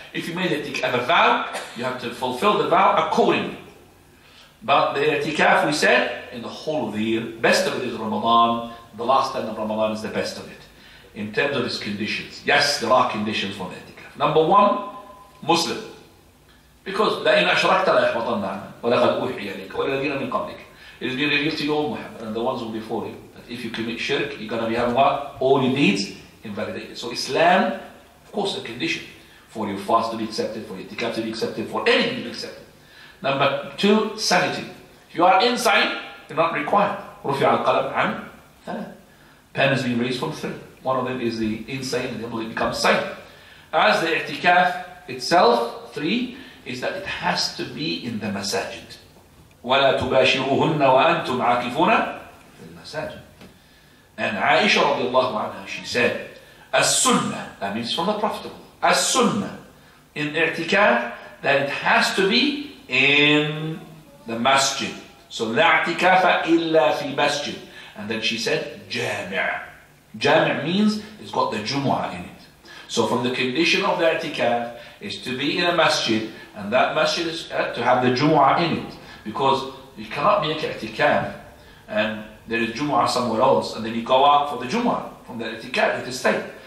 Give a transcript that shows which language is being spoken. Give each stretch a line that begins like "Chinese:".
English: If you made the i'tikaf a vow, you have to fulfill the vow accordingly. But the i'tikaf, we said, in the whole of the year, best of it is Ramadan. The last 10 of Ramadan is the best of it. In terms of its conditions. Yes, there are conditions for the i'tikaf. Number one, Muslim. Because
Arabic: لَإِنْ أَشْرَكْتَ لَيَحْبَطَنَّ عَمَلُكَ وَلَقَدْ أُوحِيَ إِلَيْكَ وَالَّذِينَ مِنْ قَبْلِكَ.
English: It is being revealed to you, O Muhammad, and the ones who before you, that if you commit shirk, you're going to be having what? All your deeds invalidated. So Islam, of course, a condition for your fast to be accepted, for your i'tikaf to be accepted, for anything to be accepted. Number two, sanity. If you are insane, you're not required.
Arabic: رُفِعَ الْقَلَمْ عَنْ ثَلَاثٍ.
English: Pen has been raised from 3. One of them is the insane, and the other becomes sane. As the i'tikaf itself, 3, is that it has to be in the masajid.
Arabic: وَلَا تُبَاشِرُوهُنَّ وَأَنْتُمْ عَاكِفُونَ فِي الْمَسَاجِد.
English: And Aisha radiallahu anha, she said, as-sunnah, that means from the Prophet, as-sunnah, in i'tikaf, that it has to be in the masjid.
Arabic: So, لَا اعْتِكَافَ إِلَّا فِي masjid.
English: And then she said, jami'. Jami' means it's got the Jumu'ah in it. So from the condition of the i'tikaf is to be in a masjid, and that masjid is to have the Jumu'ah in it. Because you cannot make i'tikaf and there is Jumu'ah somewhere else, and then you go out for the Jumu'ah from the i'tikaf, you have to stay.